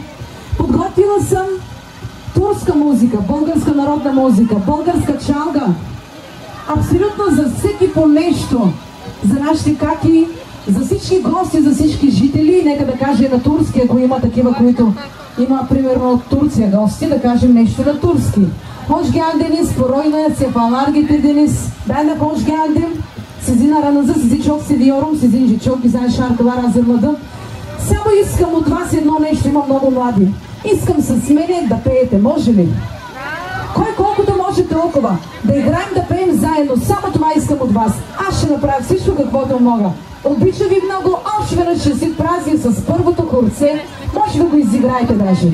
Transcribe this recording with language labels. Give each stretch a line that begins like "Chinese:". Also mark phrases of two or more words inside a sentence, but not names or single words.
Bulgarian: Подготвила съм турска музика, българска народна музика, българска чалга. Абсолютно за всеки по нещо, за нашите каки, за всички гости, за всички жители, нека да кажа и на турски, ако има такива, които има примерно от Турция гости, да кажем нещо на турски.
Turkish: Hoş geldiniz, Poroyna, sefalar getirdiniz. Ben de hoş geldim. Sizin aranızda sizi çok seviyorum. Sizin için çok güzel şarkılar hazırladım.
Bulgarian: Само искам от вас едно нещо, има много млади. Искам с мене да пеете, може ли? Кой колкото може толкова. Да играем, да пеем заедно. Само това искам от вас. Аз ще направя всичко каквото мога. Обичам ви много. Още веднъж честит празник с първото хорце. Може да го изиграете даже.